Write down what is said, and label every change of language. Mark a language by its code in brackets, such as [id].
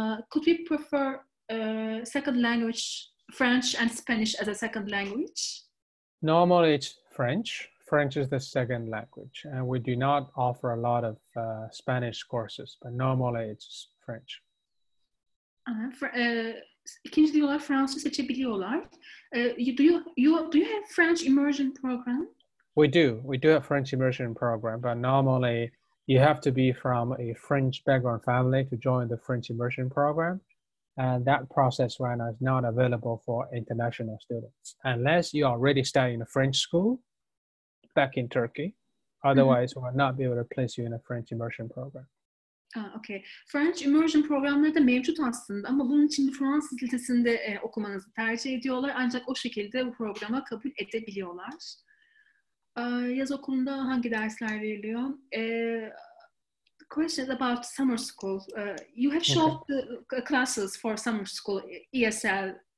[en] Could we prefer second language, French and Spanish as a second language? Normally it's French. French is the second language. And we do not offer a lot of Spanish courses, but normally it's French. [tr] İkinci diyorlar Fransız seçebiliyorlar. [en] Do you have French immersion program? We do have French immersion program, but normally you have to be from a French background family to join the French immersion program. And that process right now is not available for international students unless you are already studying in a French school back in Turkey. Otherwise, we will not be able to place you in a French immersion program. Okay. [tr] French immersion programları da mevcut aslında ama bunun için bir Fransız lisesinde okumanızı tercih ediyorlar. Ancak o şekilde bu programa kabul edebiliyorlar. Yaz okulunda hangi dersler veriliyor? [en] Questions about summer school. You have showed the classes for summer school, ESL.